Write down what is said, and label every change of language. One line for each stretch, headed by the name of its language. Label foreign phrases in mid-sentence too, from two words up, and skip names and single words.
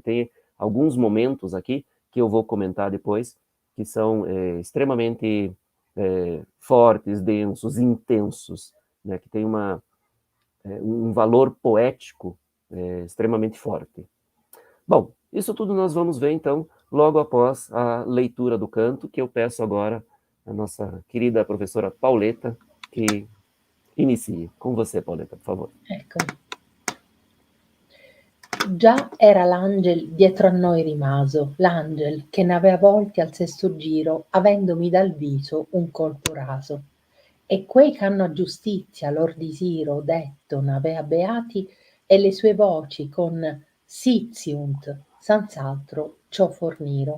Portuguese: Tem alguns momentos aqui que eu vou comentar depois, que são extremamente fortes, densos, intensos, né, que tem um valor poético extremamente forte. Bom, isso tudo nós vamos ver, então, logo após a leitura do canto, que eu peço agora à nossa querida professora Pauletta, que inicie. Com você, Pauletta, por favor.
Italian: Ecco. Già era l'angel dietro a noi rimaso, l'angel che n'avea volti al sesto giro, avendomi dal viso un colpo raso. E quei ch'hanno a giustizia lor disiro detto n'avea beati, e le sue voci con sitiunt, senz'altro ciò forniro.